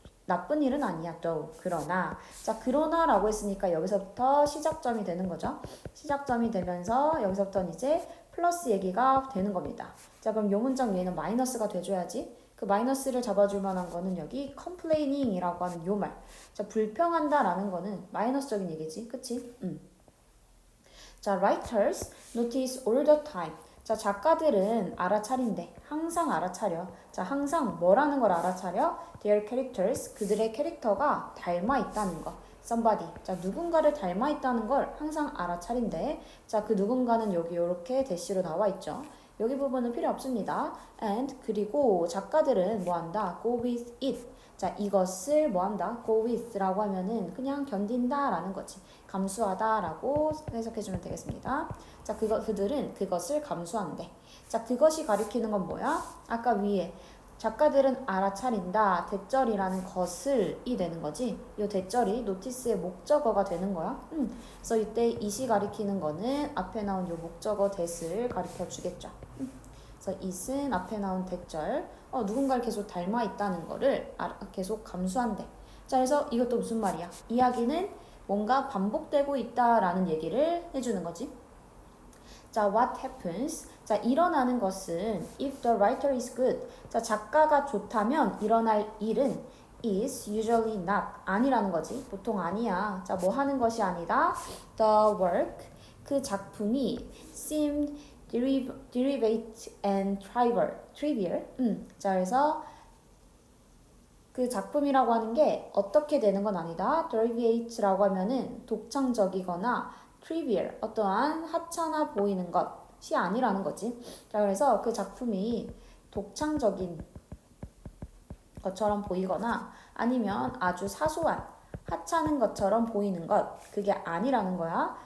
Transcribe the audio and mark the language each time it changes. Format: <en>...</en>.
<ko>나쁜 일은 아니야, though. 그러나. 자, 그러나라고 했으니까 여기서부터 시작점이 되는 거죠. 시작점이 되면서 여기서부터는 이제 플러스 얘기가 되는 겁니다. 자, 그럼 요 문장 위에는 마이너스가 돼줘야지. 그 마이너스를 잡아줄 만한 거는 여기 complaining이라고 하는 요 말. 자, 불평한다라는 거는 마이너스적인 얘기지. 그치?</ko> <en>자, writers notice all the time.</en> <ko>자, 작가들은 알아차린대. 항상 알아차려. 자, 항상 뭐라는 걸 알아차려?</ko> <en>Their characters.</en> <ko>그들의 캐릭터가 닮아 있다는 거.</ko> <en>somebody.</en> <ko>자, 누군가를 닮아 있다는 걸 항상 알아차린대. 자, 그 누군가는 여기 이렇게 대시로 나와 있죠. 여기 부분은 필요 없습니다. and 그리고 작가들은 뭐 한다?</ko> <en>go with it.</en> <ko>자, 이것을 뭐 한다? go with라고 하면은 그냥 견딘다라는 거지. 감수하다라고 해석해주면 되겠습니다. 자, 그들은 그것을 감수한대. 자, 그것이 가리키는 건 뭐야? 아까 위에 작가들은 알아차린다. 대절이라는 것을이 되는 거지. 이 대절이 노티스의 목적어가 되는 거야. 그래서 이때 it이 가리키는 거는 앞에 나온 이 목적어 that을 가리켜 주겠죠. 그래서 it은 앞에 나온 대절, 누군가를 계속 닮아 있다는 거를 계속 감수한대. 자, 그래서 이것도 무슨 말이야? 이야기는 뭔가 반복되고 있다라는 얘기를 해주는 거지.</ko> <en>자, what happens?</en> <ko>자, 일어나는 것은</ko> <en>if the writer is good.</en> <ko>자, 작가가 좋다면 일어날 일은</ko> <en>is usually not.</en> <ko>아니라는 거지. 보통 아니야. 자, 뭐 하는 것이 아니다.</ko> <en>The work.</en> <ko>그 작품이</ko> <en>seemed derivate and trivial.</en> <ko>자, 그래서 그 작품이라고 하는 게 어떻게 되는 건 아니다. derivate라고 하면은 독창적이거나 trivial, 어떠한 하찮아 보이는 것이 아니라는 거지. 자, 그래서 그 작품이 독창적인 것처럼 보이거나 아니면 아주 사소한 하찮은 것처럼 보이는 것, 그게 아니라는 거야.</ko>